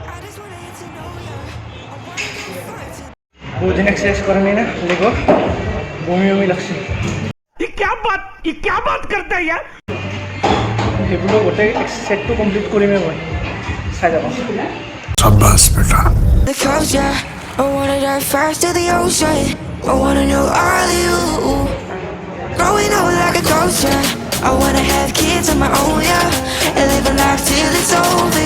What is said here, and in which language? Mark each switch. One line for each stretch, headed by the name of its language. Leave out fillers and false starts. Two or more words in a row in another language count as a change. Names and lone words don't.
Hindi: बहुत दिन एक्सरसाइज करें ना देखो
Bangla: বমি বমি লাগছে
Hindi: ये क्या बात करता है यार
Assamese: সেইবোৰ গোটেই সেটটো কমপ্লিট কৰিমে মই চাই যাব
Hindi: शाबाश बेटा
English: The coast, yeah. I wanna dive fast to the ocean. I wanna know all of you. Growing up like a ghost, yeah. I wanna have kids of my own, yeah. And live a life till it's over.